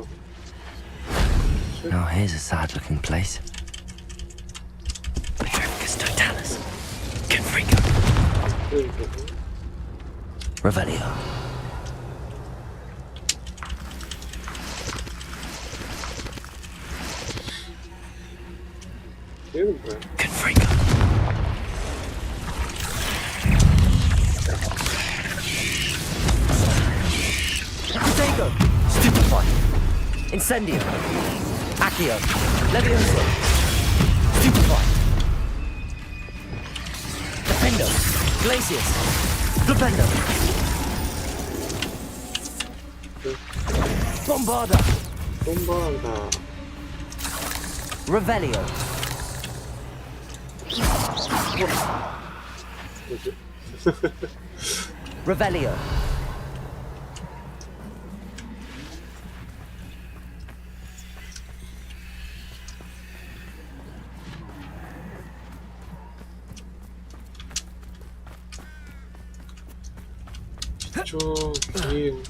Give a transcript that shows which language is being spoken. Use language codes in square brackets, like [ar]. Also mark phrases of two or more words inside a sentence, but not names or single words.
[en] Now here's a sad-looking place. [la] Petrifcus totalis. Confringo. Revelio. [ko] 얘는 뭐야? [la] Confringo. Protego. Stupefy. Incendio. Accio. Levioso. Stupefy. Defendo. Glacius. Flipendo. Bombarda. 홈바우드. Revelio. [ko] 뭐지? [la] Revelio. [ko] 저 위인가?